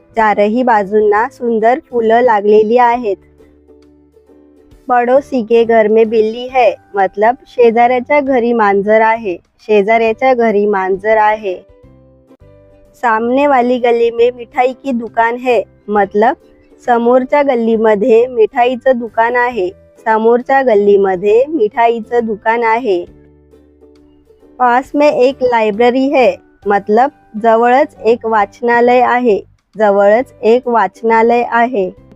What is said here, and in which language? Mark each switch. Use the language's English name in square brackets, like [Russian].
[Marathi] चारही बाजूंना सुंदर फुलं लागलेली आहेत। [Hindi] पड़ोसी के घर में बिल्ली है मतलब [Marathi] शेजाऱ्याच्या घरी मांजर आहे। शेजाऱ्याच्या घरी मांजर आहे। [Hindi] सामने वाली गली में मिठाई की दुकान है मतलब [Marathi] समोरच्या गल्लीमध्ये मिठाईचं दुकान आहे। समोरच्या गल्लीमध्ये मिठाईचं दुकान आहे। [Hindi] पास में एक लाइब्रेरी है मतलब [Marathi] जवळच एक वाचनालय आहे। जवळच एक वाचनालय आहे।